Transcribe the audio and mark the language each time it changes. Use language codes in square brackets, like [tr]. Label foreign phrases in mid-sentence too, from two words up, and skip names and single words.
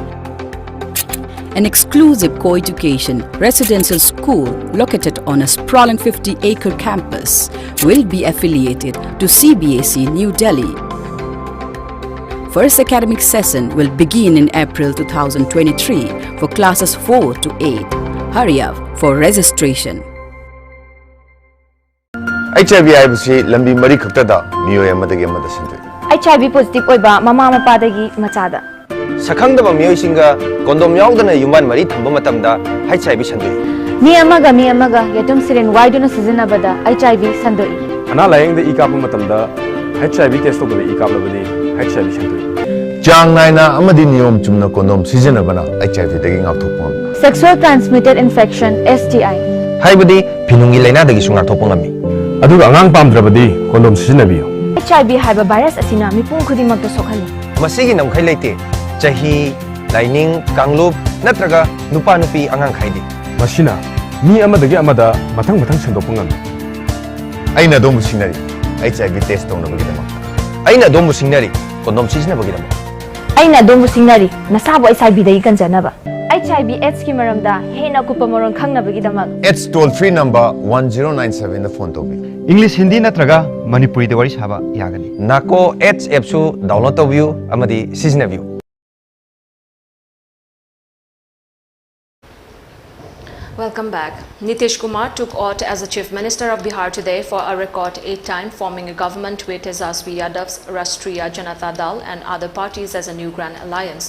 [en] An exclusive co-education residential school located on a sprawling 50-acre campus will be affiliated to CBSE New Delhi. First academic session will begin in April 2023 for classes 4 to 8. Hurry up for registration. [mni] HIV IBC lambi mari khaktada miyoy amadagi amada sindoi [en] HIV positive [mni] oiba mama mapadagi machada sakhangdaba miyoy singa kondom yaudana yuman mari thamba matamda HIV sandoi mi amaga yatum siren waiduna sizinabada HIV sandoi ana layengda ikapa matamda [en] HIV test [mni] tobada ikapa labadi HIV sandoi jang naina amadi niyom chumna kondom sizinabana HIV dagi ngakthokpam [en] sexual transmitted infection STI [mni] haibadi pinungi laina dagi sungar thopongami aduga angang pamdrabadi kondom sizinabio HIV haiba virus asina mipung khudimakta sokhali masigi namkhai leite chahi laining kanglup natraga nupa nupi angang khaidi masina mi amadagi amada mathang sendopangam aina domu sinari [en] HIV test [mni] tongnabagidama aina domu sinari kondom sizinabagidama aina domu sinari nasabo HIV dai kanjanaba [en] HIV AIDS [mni] ki maramda hena kupamorong khangnabagidama [en] AIDS toll free number [mni] 1097 da phone tobi English Hindi natraga Manipuri de wari saba yagani nako AIDS app su download tobiu amadi sizinabio [en] Welcome back. Nitish Kumar took oath as the Chief Minister of Bihar today for a record 8th time, forming a government with Tejaswi Yadav's Rashtriya Janata Dal and other parties as a new grand alliance.